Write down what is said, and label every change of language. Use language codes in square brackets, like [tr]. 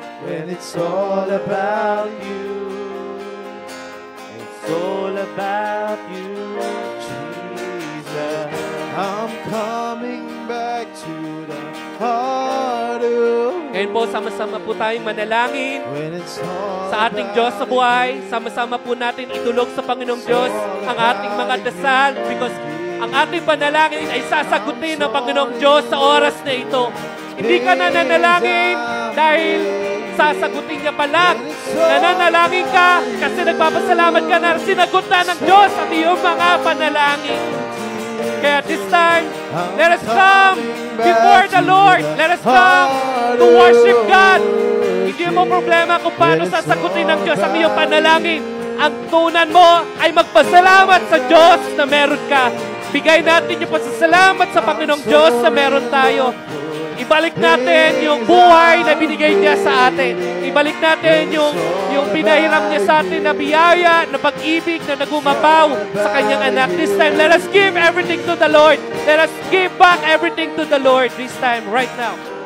[en] When it's all about you, it's all about you, Jesus. I'm coming back to the heart of [tl] Ngayon po, sama-sama po tayong manalangin [en] when it's all [tl] sa ating Diyos sa buhay. Sama-sama po natin itulog sa Panginoong Diyos ang ating mga dasal because ang ating panalangin ay sasagutin ng Panginoong Diyos sa oras na ito. Hindi ka nananalangin dahil sasagutin niya pa lang. Nananalangin ka kasi nagpapasalamat ka na sinagot na ng Diyos ang iyong mga panalangin. Kaya [en] this time, let us come before the Lord. Let us come to worship God. [tl] Hindi mo problema kung paano sasagutin ng Diyos ang iyong panalangin. Ang tunan mo ay magpasalamat sa Diyos na meron ka. Bigay natin yung pasasalamat sa Panginoong Diyos na meron tayo. Ibalik natin yung buhay na binigay niya sa atin. Ibalik natin yung pinahiram niya sa atin na biyaya, na pag-ibig na nagumabaw sa kanyang anak. [en] This time, let us give everything to the Lord. Let us give back everything to the Lord this time, right now.